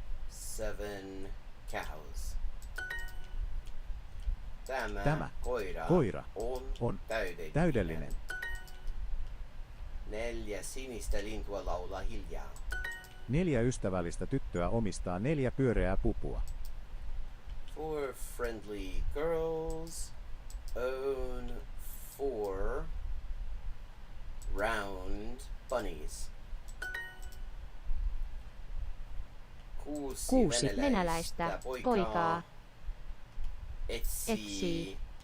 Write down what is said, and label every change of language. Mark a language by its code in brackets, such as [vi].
[en] 7 cows. [fi] Tämä koira on täydellinen. 4 sinistä lintua laulaa hiljaa. 4 ystävällistä tyttöä omistaa 4 pyöreää pupua. [en] 4 friendly girls own 4 round bunnies. [fi] 6 venäläistä poikaa etsii